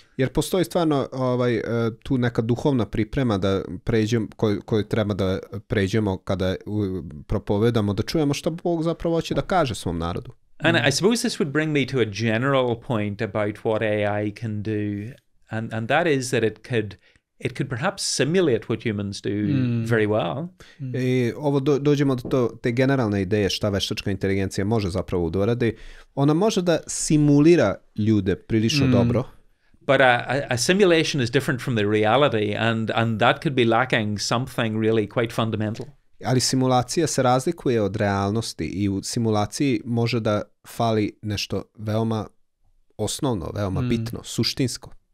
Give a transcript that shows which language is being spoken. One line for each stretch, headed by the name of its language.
Serbian: Jer postoji stvarno tu neka duhovna priprema da pređemo, koju treba da pređemo kada propovedamo, da čujemo što Bog zapravo hoće da kaže svom narodu.
English: And I suppose this would bring me to a general point about what AI can do, and that is that it could perhaps simulate what humans do very well.
Serbian: I ovo dođemo do te generalne ideje šta veštačka inteligencija može zapravo da uradi. Ona može da simulira ljude prilično dobro.
English: But a simulation is different from the reality, and that could be lacking something really quite fundamental.
Serbian: Ali simulacija se razlikuje od realnosti i u simulaciji može da fali nešto veoma osnovno, veoma bitno, suštinsko.